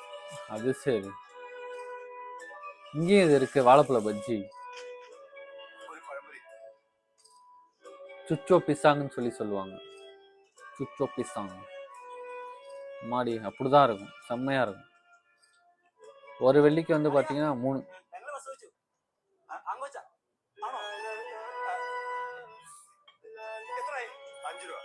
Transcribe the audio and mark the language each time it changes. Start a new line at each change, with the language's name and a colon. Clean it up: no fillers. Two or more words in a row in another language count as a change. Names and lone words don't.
Tamil: அது சரி. இங்கேயும் இது இருக்கு, வாழைப்பழ பஜ்ஜி.
Malayalam: ഒരു പഴംപൊരി.
Tamil: சுச்சோ பிசாங்கன்னு சொல்லுவாங்க. சுச்சோ பிசாங். மாடி அப்படிதான் இருக்கும், செம்மையா இருக்கும். ஒரு வெள்ளிக்கு வந்து பார்த்தீங்கன்னா 3.
Malayalam: എങ്ങനെ ബസ് വെച്ചു? അങ്ങോച്ചാ ആണോ? എത്രയായി? 5 രൂപ.